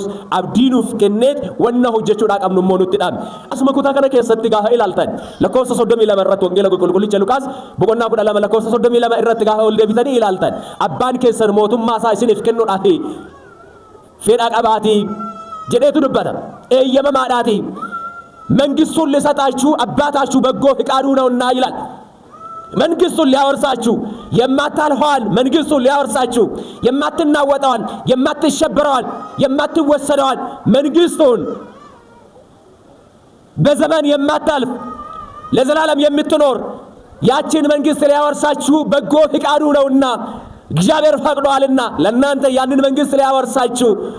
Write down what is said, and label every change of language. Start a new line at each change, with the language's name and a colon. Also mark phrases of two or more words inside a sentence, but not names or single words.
Oromo: abdii nuuf kenneet wanna hojjechuudhaa qabnu immoo nutti dhaame asuma kutaa kana keessatti gaafa ilaaltan lakkoofsa 32 irratti wangeela qulqullicha Luqaas boqonnaa 12 lakkoofsa 32 irratti gaafa ol deebitanii ilaaltan abbaan keessan mootummaa isaa isiniif kennuudhaaf fedha qabaatii jedheetu dubbata eeyyamamaadhaatii
Amharic: መንግስቱን ለሰጣችሁ አባታችሁ በጎ ፍቃዱ ነውና ይላል መንግስቱን ሊያወርሳችሁ የማታልፈዋን መንግስቱን ሊያወርሳችሁ የማትናወጠዋን የማትሸበረዋን የማትወሰደዋን መንግስቱን በዘመን የማታልፍ ለዘላለም የምትኖር ያችን መንግስት ሊያወርሳችሁ በጎ ፍቃዱ ነውና እግዚአብሔር ፈቅዷልና ለእናንተ ያንን መንግስት ሊያወርሳችሁ